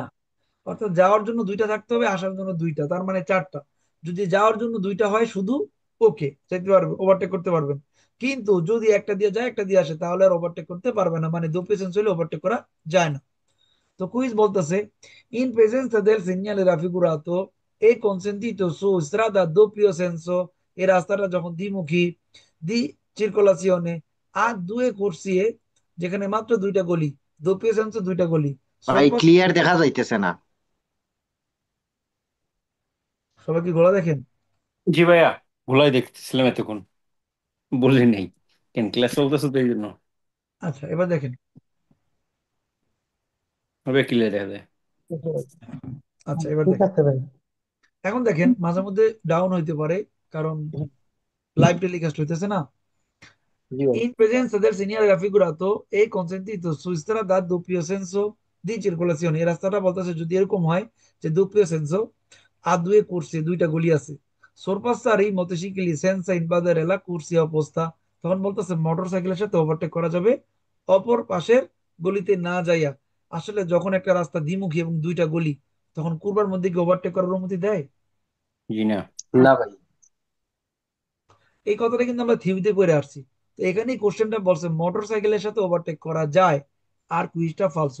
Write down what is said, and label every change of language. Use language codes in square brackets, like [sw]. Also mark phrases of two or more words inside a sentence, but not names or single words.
[bn] অর্থাৎ যাওয়ার জন্য দুইটা থাকতে হবে, আসার জন্য দুইটা, তার মানে চারটা। যদি যাওয়ার জন্য দুইটা হয় শুধু, ওকে যেতে পারবে, ওভারটেক করতে পারবেন। কিন্তু যদি একটা দিয়ে যায় একটা দিয়ে আসে, তাহলে আর ওভারটেক করতে পারবে না, মানে [it] doppio senso [bn] হলে ওভারটেক করা যায় না। তো কুইজ বলতেছে [it] ইন presenza del segnale raffigurato e consentito su strada a doppio senso, [bn] এই রাস্তাটা যখন দ্বিমুখী, [it] di circolazione, [bn] আর [it] due corsie, [bn] যেখানে মাত্র দুইটা গলি, [it] doppio senso [bn] দুইটা গলি, ভাই [it] sorpasso। [bn] ক্লিয়ার দেখা যাইতেছে না। সবাই কি ঘোড়া দেখেন? জি ভাইয়া, ভুলাই দেখতেছিলাম এতক্ষণ, বললি নেই কেন, ক্লাস চলতেছে তো এই জন্য। আচ্ছা এবার দেখেন। হবে ক্লিয়ার দেখা যায়। আচ্ছা এবার ঠিক দেখেন, আছে ভাই। এখন দেখেন মাঝে মধ্যে ডাউন হইতে পারে, কারণ লাইভ টেলিকাস্ট হইতেছে না। জি ভাই। [it] In presenza del segnale raffigurato è consentito su strada a doppio senso di circolazione, [bn] এই রাস্তাটা বলতেছে যদি এরকম হয় যে [it] doppio senso, [bn] আর দুয়ে করছে দুইটা গলি আছে, [it] sorpassare i motocicli senza invadere la corsia opposta, [bn] তখন বলতেছে মোটর সাইকেলের সাথে ওভারটেক করা যাবে অপর পাশের গলিতে না যাইয়া। আসলে যখন একটা রাস্তা দ্বিমুখী এবং দুইটা গলি, তখন কুরবার মধ্যে কি ওভারটেক করার অনুমতি দেয়? জি না। না ভাই। এই কথাটা কিন্তু আমরা থিওরিতে পড়ে আসছি। তো এখানেই কোশ্চেনটা বলছে মোটর সাইকেলের সাথে ওভারটেক করা যায়, আর কুইজটা ফালসো।